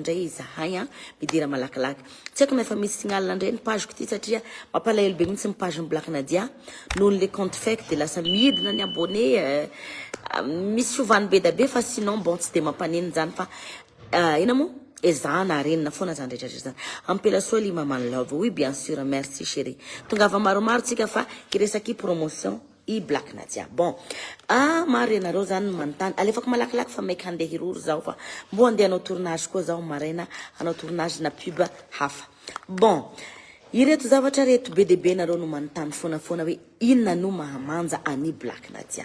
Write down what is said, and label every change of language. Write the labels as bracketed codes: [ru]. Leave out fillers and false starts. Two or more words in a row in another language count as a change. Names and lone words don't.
[mg] ndray izahay midira malakilaky tsy haiko nefa misy signal ndray ny page ko ty satria mampalahelo be mihitsy ny page ny Black Nadia noho [fr] le compte fake [mg] de lasa midina ny abonné misy fiovany be da be fa [fr] sinon bon [mg] tsy de mampaneny zany fa ina mo ezana renina foana zany rehetrarehetra zany ampela soa li maman love [fr] oui bien sûr merci chérie [mg] tongava maromaro tsika fa kiresaky promotion i Black Nadia. Bon maro ianareo zany manontany alefako malakilaky fa maiky handeha hiroro zao fa mbo andeha hanao tournage koa zao maraina hanao tournage na pub hafa. Bon ireto zavatra reto be de be nareo no manontany foana hoe inona no mahamanja ani Black Nadia.